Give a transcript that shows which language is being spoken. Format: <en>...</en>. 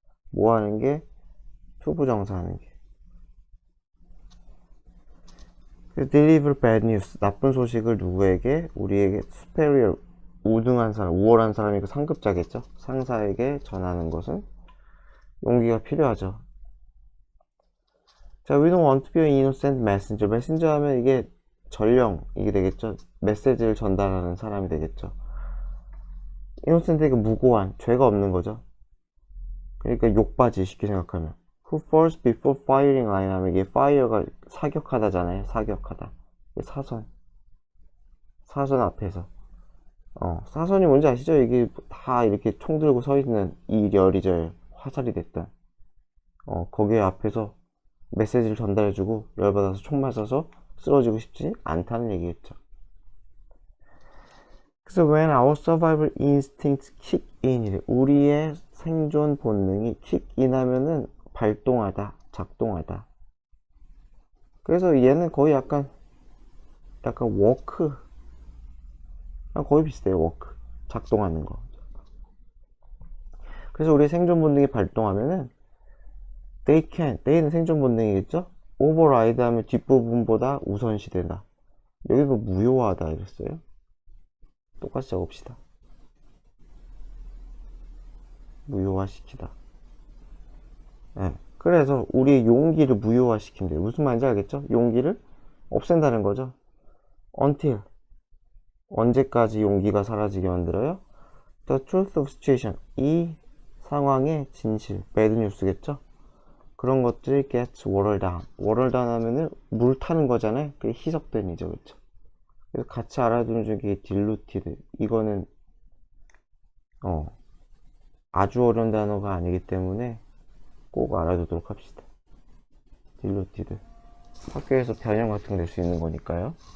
<ko>뭐 하는 게? 투부정사 하는 게.</ko> <en>deliver bad news,</en> <ko>나쁜 소식을 누구에게? 우리에게. superior, 우등한 사람, 우월한 사람이 그 상급자겠죠. 상사에게 전하는 것은 용기가 필요하죠.</ko> <en>자, we don't want to be an innocent messenger.</en> <ko>messenger 하면 이게 전령, 이게 되겠죠. 메시지를 전달하는 사람이 되겠죠. innocent가 무고한, 죄가 없는 거죠. 그러니까 욕바지, 쉽게 생각하면.</ko> <en>who falls before firing line</en> <ko>하면 이게 fire가 사격하다잖아요. 사격하다. 사선 앞에서. 사선이 뭔지 아시죠? 이게 다 이렇게 총 들고 서 있는 이 열이절, 화살이 됐던. 거기에 앞에서 메시지를 전달해주고 열받아서 총 맞아서 쓰러지고 싶지 않다는 얘기겠죠. 그래서</ko> <en>when our survival instincts kick in,</en> <ko>우리의 생존 본능이</ko> <en>kick in</en> <ko>하면은 발동하다, 작동하다. 그래서 얘는 거의 약간 워크, 거의 비슷해요. 워크, 작동하는 거. 그래서 우리의 생존 본능이 발동하면은 they는 생존 본능이겠죠? override 하면 뒷부분보다 우선시된다. 여기도 무효하다 이랬어요. 똑같이 적읍시다. 무효화시키다. 네. 그래서 우리 용기를 무효화시킨대요. 무슨 말인지 알겠죠? 용기를 없앤다는 거죠. until 언제까지 용기가 사라지게 만들어요?</ko> <en>The truth of situation</en> <ko>이 상황의 진실,</ko> <en>bad news겠죠?</en> <ko>그런 것들이</ko> <en>gets watered down.</en> <ko>watered down 하면은 물 타는 거잖아요. 그게 희석된이죠, 그쵸? 그래서 같이 알아두는 중에 diluted 이거는 아주 어려운 단어가 아니기 때문에 꼭 알아두도록 합시다. diluted 학교에서 변형 같은 거 낼 수 있는 거니까요.</ko>